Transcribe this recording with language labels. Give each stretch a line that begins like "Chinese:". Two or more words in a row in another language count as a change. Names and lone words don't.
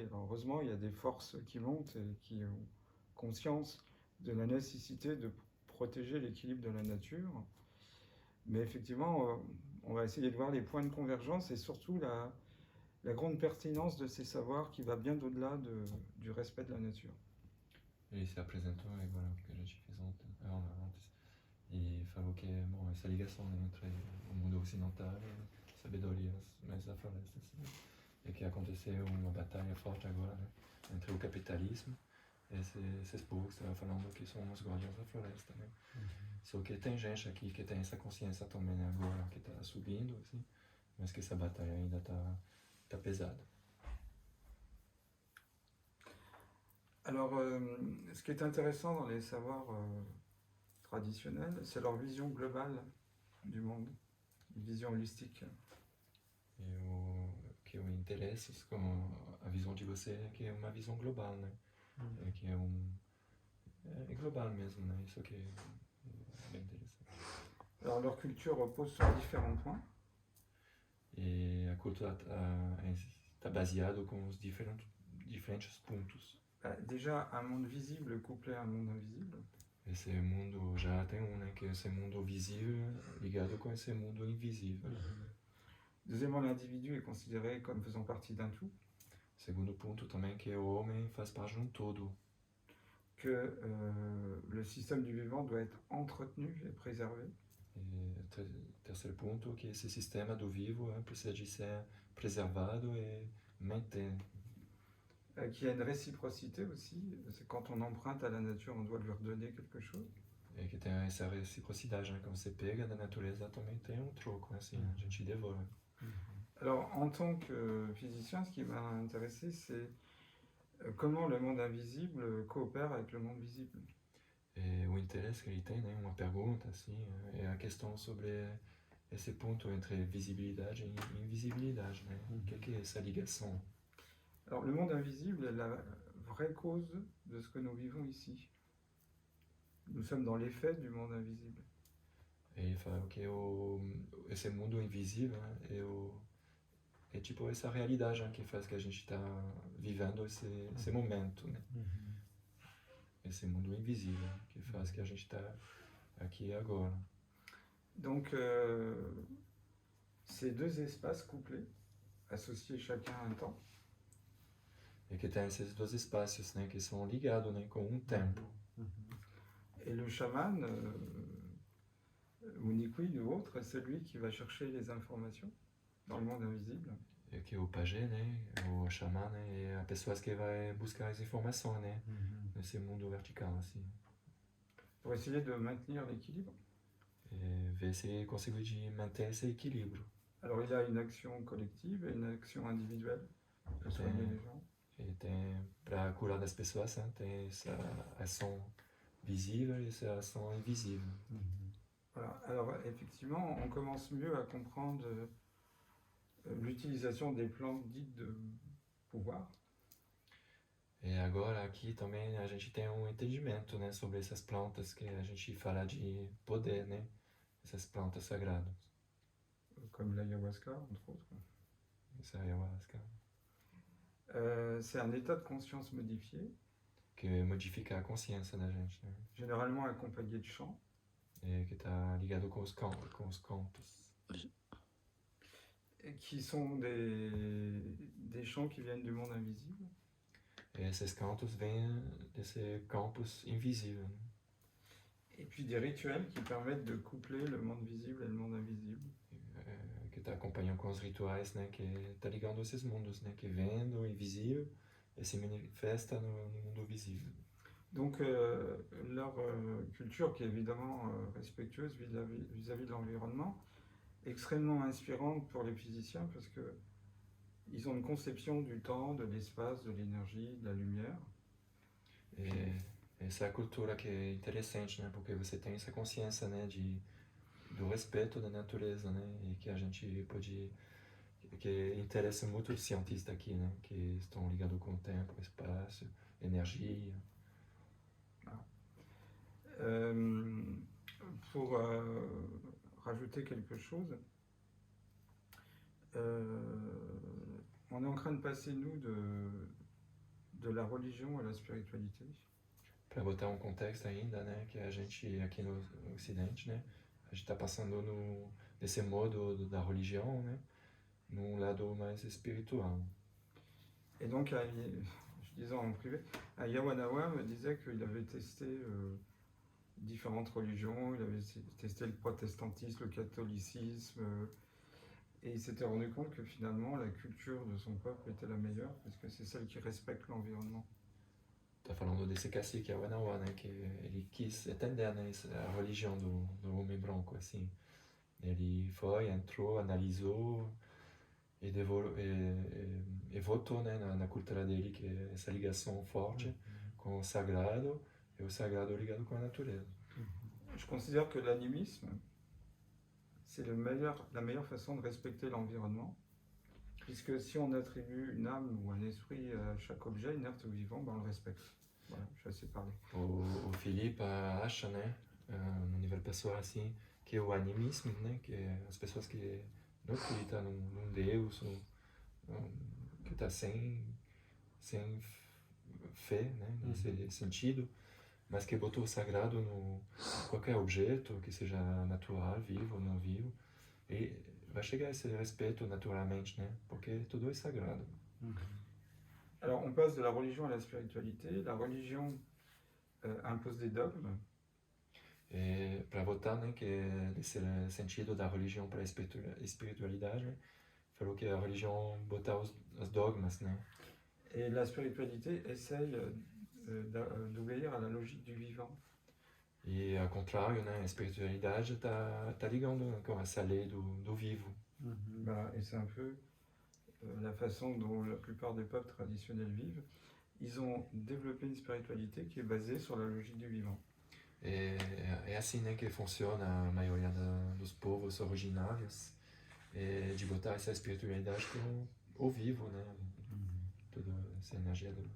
French: Alors heureusement, il y a des forces qui montent et qui ont conscience de la nécessité de protéger l'équilibre de la nature. Mais effectivement, on va essayer de voir les points de convergence et surtout la grande pertinence de ces savoirs qui va bien au-delà du respect de la nature.
Portuguese: Ele se apresentou agora que a gente fez antes e falou que essa ligação entre o mundo ocidental e sabedorias mais da floresta, assim, e que aconteceu uma batalha forte agora, né, entre o capitalismo e esses povos que estavam falando que são os guardiões da floresta, né? Só que tem gente aqui que tem essa consciência também agora que está subindo, assim, mas que essa batalha ainda está pesada.
French: Alors, ce qui est intéressant dans les savoirs traditionnels, c'est leur vision globale du monde, une vision holistique.
Portuguese: E o que me interessa com a visão de você é que é uma visão global, né? É que é global mesmo, né? Isso que é bem interessante.
French: Alors, leur culture repose sur différents points.
Portuguese: E a cultura está baseada com os diferentes pontos.
French: Déjà, un monde visible couplé à un monde invisible.
Portuguese: Esse mundo já tem né? Que é esse mundo visível ligado com esse mundo invisível.
French: Deuxièmement, l'individu est considéré comme faisant partie d'un tout.
Portuguese: Segundo ponto também que o homem faz parte de um todo.
French: Que le système du vivant doit être entretenu et préservé.
Portuguese: E terceiro ponto que esse sistema do vivo precisa de ser preservado e manter.
French: qu'il y a une réciprocité aussi. C'est quand on emprunte à la nature, on doit lui redonner quelque chose.
Portuguese: E que tem essa reciprocidade, né? Quando você pega da natureza também tem um troco, assim, a gente devolve.
French: Alors, en tant que physicien, ce qui m'a intéressé, c'est comment le monde invisible coopère avec le monde visible.
Portuguese: E o interesse que ele tem, né? Uma pergunta, assim, é a questão sobre esse ponto entre visibilidade e invisibilidade, né? O que é essa ligação?
French: Alors, le monde invisible est la vraie cause de ce que nous vivons ici. Nous sommes dans l'effet du monde invisible.
Portuguese: E ele fala que esse mundo invisível, né? É tipo essa realidade, né? Que faz que a gente está vivendo esse momento, né? Esse mundo invisível que faz que a gente está aqui e agora.
French: Donc, ces deux espaces couplés, associés chacun à un temps,
Portuguese: E que tem esses dois espaços, né? Que são ligados, né? Com um tempo.
French: et le chaman, ou Nikui ou autre, c'est lui qui va chercher les informations dans le monde invisible.
Portuguese: E que o pajé, né? O xamã, né? É a pessoa que vai buscar as informações, né? Nesse mundo vertical, assim.
French: Pour essayer de maintenir l'équilibre.
Portuguese: E ver se consegue de manter esse equilíbrio.
French: Alors il y a une action collective et une action individuelle pour soigner les gens.
Portuguese: E tem, para curar das pessoas, né? Tem essa ação visível e essa ação invisível.
French: Voilà. Alors effectivement, on commence mieux à comprendre l'utilisation des plantes dites de pouvoir.
Portuguese: E agora aqui também a gente tem um entendimento, né? Sobre essas plantas que a gente fala de poder, né? Essas plantas sagradas.
French: Comme l'ayahuasca, entre autres.
Portuguese: Essa ayahuasca.
French: C'est un état de conscience modifié,
Portuguese: Que modifica a consciência da gente, né?
French: généralement accompagné de chants.
Portuguese: E que está ligado com os contos.
French: Et qui sont des chants qui viennent du monde invisible.
Portuguese: E esses cantos vêm desse campus invisível, né?
French: Et puis des rituels qui permettent de coupler le monde visible et le monde invisible.
Portuguese: Que está acompanhando com os rituais, né? Que está ligando esses mundos, né? Que vem do invisível e se manifesta no mundo visível.
French: Donc leur culture, qui est évidemment respectueuse vis-à-vis de l'environnement, extrêmement inspirante pour les physiciens parce que ils ont une conception du temps, de l'espace, de l'énergie, de la lumière.
Portuguese: E essa é a cultura que é interessante, né? Porque você tem essa consciência, né? Do respeito da natureza, né? E que a gente pode... Que interessa muito os cientistas aqui, né? Que estão ligados com o tempo, o espaço, energia.
French: Pour rajouter quelque chose, on est en train de passer, nous, de la religion à la spiritualité.
Portuguese: Para botar um contexto ainda, né? Que a gente aqui no Ocidente, né? A gente está passando nesse modo da religião, né? Num lado mais espiritual.
French: Et donc, je disais en privé, Yawanawa me disait qu'il avait testé différentes religions, il avait testé le protestantisme, le catholicisme, et il s'était rendu compte que finalement la culture de son peuple était la meilleure, parce que c'est celle qui respecte l'environnement.
Portuguese: Tá falando desse cacique Awanawa, né? Que ele quis entender, né? A religião do homem branco, assim. Ele foi, entrou, analisou e votou, né? Na cultura dele, que é essa ligação forte com o sagrado e o sagrado ligado com a natureza.
French: Je considère que l'animisme, c'est la meilleure façon de respecter l'environnement, puisque si on attribue une âme ou un esprit à chaque objet, inerte ou vivant, ben on le respecte. Voilà, je sais parler.
Portuguese: O Felipe acha, né, no nível pessoal, assim, que o animismo, né, que as pessoas que não acreditam num Deus, que está sem fé, né, nesse sentido, mas que botou o sagrado no qualquer objeto, que seja natural, vivo ou não vivo, e vai chegar a esse respeito naturalmente, né, porque tudo é sagrado.
French: Alors, on passe de la religion à la spiritualité. La religion impose des dogmes.
Portuguese: Para votar, né, que é esse sentido da religião para a espiritualidade, né, falou que a religião botar os dogmas, né.
French: Et la spiritualité essaye d'obéir à la logique du vivant.
Portuguese: E ao contrário, né, a espiritualidade tá ligando com essa lei do vivo.
French: Bah, et c'est un peu la façon dont la plupart des peuples traditionnels vivent. Ils ont développé une spiritualité qui est basée sur la logique du vivant.
Portuguese: É assim, né, que funciona a maioria dos povos originários, de botar essa espiritualidade com o vivo, né, toda essa energia do...